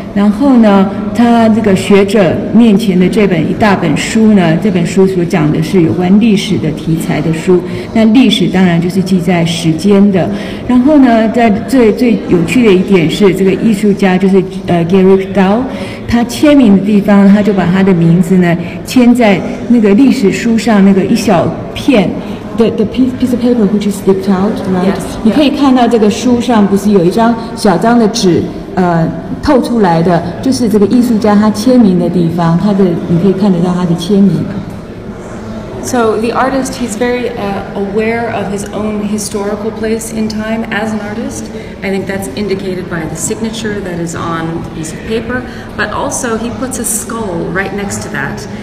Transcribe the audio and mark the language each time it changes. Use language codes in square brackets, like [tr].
[zh] 然后呢，他这个学者面前的一大本书呢，这本书所讲的是有关历史的题材的书。那历史当然就是记在时间的。然后呢，在最有趣的一点是，这个艺术家就是Gary Dao，他签名的地方，他就把他的名字呢签在那个历史书上那个一小片。 [en] The piece of paper which is sticked out, right? Yes. [zh] 你可以看到这个书上不是有一张小张的纸，透出来的，就是这个艺术家他签名的地方，你可以看得到他的签名。 [en] So the artist, he's very aware of his own historical place in time as an artist. I think that's indicated by the signature that is on the piece of paper, but also he puts a skull right next to that.